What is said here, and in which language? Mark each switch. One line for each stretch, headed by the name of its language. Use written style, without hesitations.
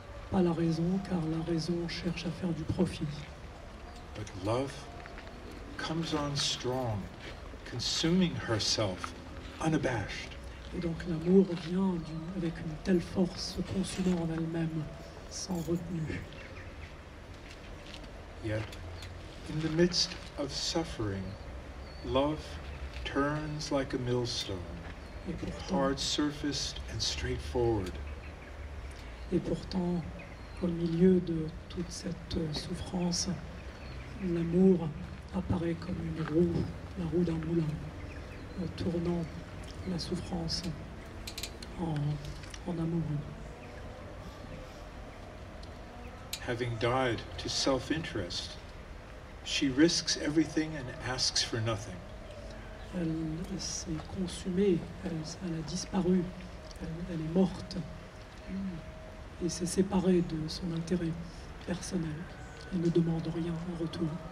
French: Pas la raison, car la raison cherche à faire du profit.
English: But love comes on strong, consuming herself, unabashed.
French: Et donc l'amour vient avec une telle force, se consumant en elle-même, sans retenue.
English: Yet, in the midst of suffering, love turns like a millstone, hard-surfaced and straightforward.
French: Et pourtant, au milieu de toute cette souffrance, l'amour apparaît comme une roue, la roue d'un moulin, tournant la souffrance en amour.
English: Having died to self-interest, she risks everything and asks for nothing.
French: Elle s'est consumée, elle a disparu, elle est morte et s'est séparée de son intérêt personnel. Elle ne demande rien en retour.